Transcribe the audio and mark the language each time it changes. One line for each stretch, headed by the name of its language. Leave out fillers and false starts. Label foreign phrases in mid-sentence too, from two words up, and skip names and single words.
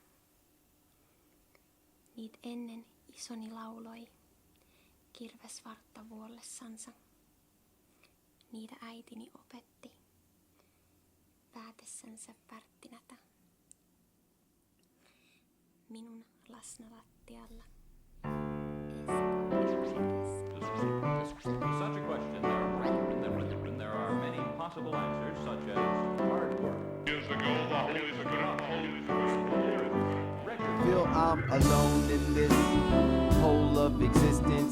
Finnish: Niit ennen isoni lauloi, kirvesvartta vuollessansa. Niitä äitini opetti, päätessänsä värttinätä. Minun lasna lattialla.
English: Such a question, there are many possible answers, such as hard work. Feel I'm alone in this whole of existence.